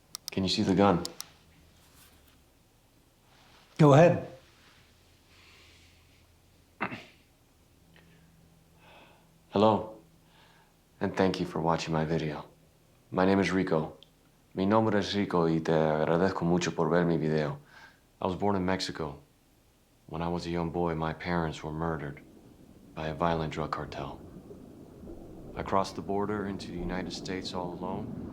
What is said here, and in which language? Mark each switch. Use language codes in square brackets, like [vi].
[en] Can you see the gun? Go ahead. Hello, and thank you for watching my video. My name is Rico. [es] Mi nombre es Rico y te agradezco mucho por ver mi video. [en] I was born in Mexico. When I was a young boy, my parents were murdered by a violent drug cartel. I crossed the border into the United States all alone.